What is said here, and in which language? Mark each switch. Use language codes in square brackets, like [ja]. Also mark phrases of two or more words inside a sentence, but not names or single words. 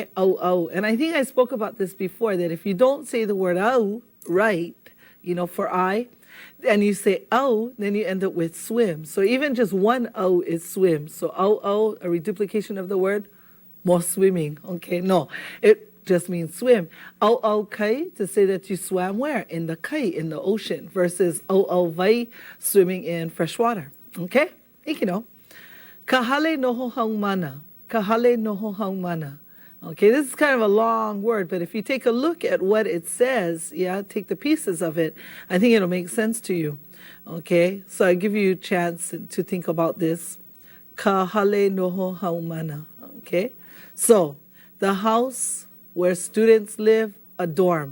[en] And I think I spoke about this before, that if you don't say the word au right, you know, for I, and you say au, then you end up with swim. So even just one au is swim. So au, a reduplication of the word, more swimming, okay? No, it just means swim. [haw] Au kai, [en] to say that you swam where? In the kai, in the ocean, versus [haw] au vai, [en] swimming in fresh water, okay? You know. [haw] Kahale noho haumana. Kahale noho haumana. [en] Okay, this is kind of a long word, but if you take a look at what it says, yeah, take the pieces of it, I think it'll make sense to you. Okay, so I give you a chance to think about this. [haw] Kahale noho haumana. [en] Okay, so the house where students live, a dorm.